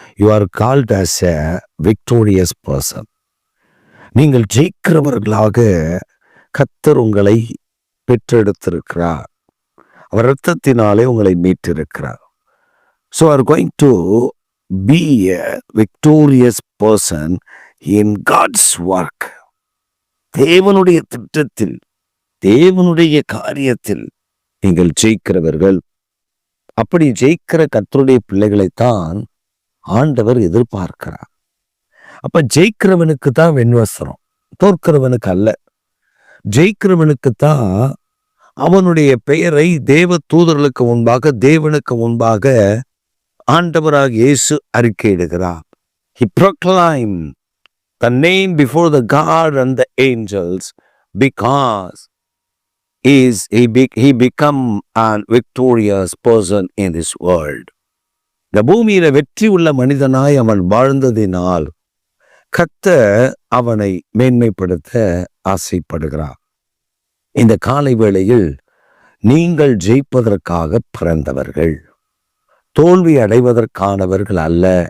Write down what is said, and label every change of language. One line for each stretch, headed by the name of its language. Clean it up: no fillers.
English: You are called as a victorious person.
Tamil: நீங்கள் ஜெயிக்கிறவர்களாக கர்த்தர் உங்களை பெற்றெடுத்திருக்கிறார். அவர் இரத்தத்தினாலே உங்களை மீட்டிருக்கிறார்.
English: So are going to be a victorious person in God's work.
Tamil: தேவனுடைய திட்டத்தில், தேவனுடைய காரியத்தில் நீங்கள் ஜெயிக்கிறவர்கள். அப்படி ஜெயிக்கிற கர்த்தருடைய பிள்ளைகளைத்தான் ஆண்டவர் எதிர்பார்க்கிறார். அப்ப ஜெயிக்கிறவனுக்கு தான் வெண்வஸ்திரம், தோற்கிறவனுக்கு அல்ல. ஜெயிக்கிறவனுக்குத்தான் அவனுடைய பெயரை தேவ தூதர்களுக்கு முன்பாக, தேவனுக்கு முன்பாக ஆண்டவராக இயேசு அறிக்கையிடுகிறார்.
English: He proclaimed the name before the God and the angels because he become a victorious person in this world.
Tamil: இந்த பூமியில வெற்றி உள்ள மனிதனாய் அவன் வாழ்ந்ததினால் கர்த்தர் அவனை மேன்மைப்படுத்த ஆசைப்படுகிறார். இந்த காலை வேளையில் நீங்கள் ஜெயிப்பதற்காக பிறந்தவர்கள், தோல்வி அடைவதற்கானவர்கள் அல்ல.